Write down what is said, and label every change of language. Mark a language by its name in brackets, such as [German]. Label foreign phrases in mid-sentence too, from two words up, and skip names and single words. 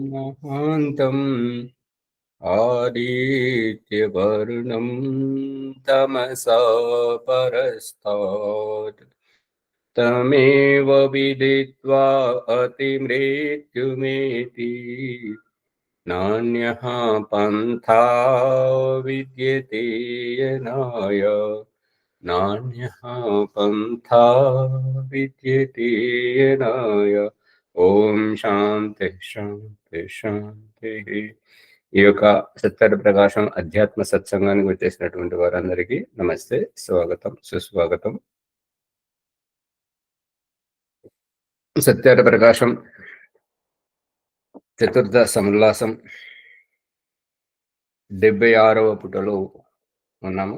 [Sanskrit] महान्तम् आदित्यवर्णं तमसा परस्तात् तमेव विदित्वा अतिमृत्युमेति नान्यः पन्था विद्यते यनाय नान्यः पन्था विद्यते यनाय। ఓం శాంతి శాంతి శాంతి. [Telugu] ఈ యొక్క సత్య ప్రకాశం అధ్యాత్మ సత్సంగానికి వచ్చేసినటువంటి వారందరికీ నమస్తే, స్వాగతం, సుస్వాగతం. సత్య ప్రకాశం చతుర్థ సముల్లాసం 76వ పుటలో ఉన్నాము.